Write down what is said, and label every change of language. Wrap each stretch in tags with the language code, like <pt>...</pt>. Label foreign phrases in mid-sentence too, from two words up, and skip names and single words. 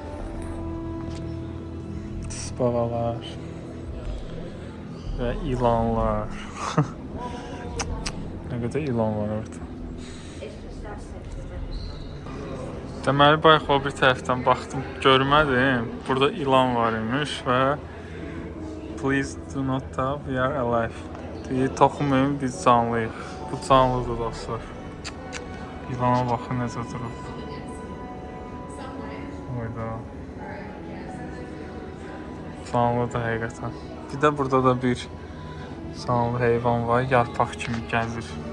<az>Tisbağalar ve ilanlar.</az> <tr>Ne kadar ilan var orada.</tr> <az>Deməli, bayaq o bir tərəfdən baxdım, görmədim. Burada ilan var imiş və</az> <en>please do not tell we are alive.</en> <az>Deyir, toxunmayın, biz canlıyıq. Bu canlıdır dostlar. İlana baxın necə durub. Oyda. Canlıdır həqiqətən. Bir də burada da bir canlı heyvan var, yarpaq kimi gəzir.</az>